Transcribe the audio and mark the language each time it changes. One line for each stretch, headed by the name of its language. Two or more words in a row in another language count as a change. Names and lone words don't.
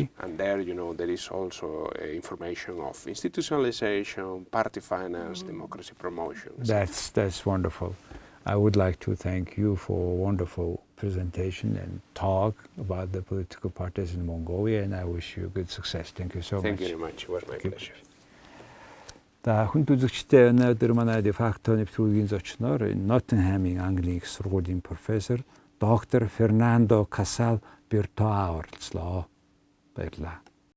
English: Yes, and there, there is also information of institutionalization, party finance, democracy promotion. That's wonderful. I would like to thank you for a wonderful presentation and talk about the political parties in Mongolia, and I wish you good success. Thank you so much. Thank you very much. It was my pleasure.
Mongolian: Хүнд үзэгчдээ өнөөдөр манай дефакто нэвтрүүлгийн зочноор Ноттингхамын Английн их сургуулийн профессор доктор Фернандо Casal БЕРТОА оролцлоо. Баярлалаа.